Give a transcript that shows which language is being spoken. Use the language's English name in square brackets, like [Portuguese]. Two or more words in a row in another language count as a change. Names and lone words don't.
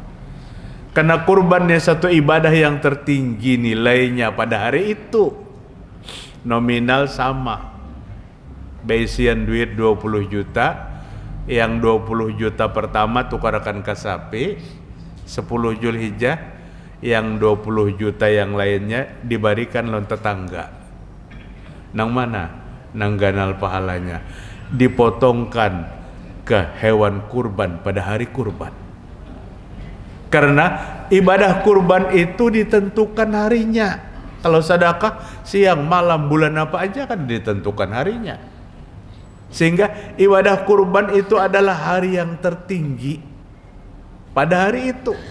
[Indonesian] Karena kurbannya satu ibadah yang tertinggi nilainya pada hari itu. Nominal sama. [Banjar] Beisian duit 20 juta, yang 20 juta pertama tukarkan ke sapi, 10 Zulhijjah, yang 20 juta yang lainnya diberikan lawan tetangga. Nang mana? Nang ganal pahalanya. [Indonesian] Dipotongkan ke hewan kurban pada hari kurban. Karena ibadah kurban itu ditentukan harinya. Kalau sedekah siang, malam, bulan apa aja kan ditentukan harinya. Sehingga ibadah kurban itu adalah hari yang tertinggi pada hari itu.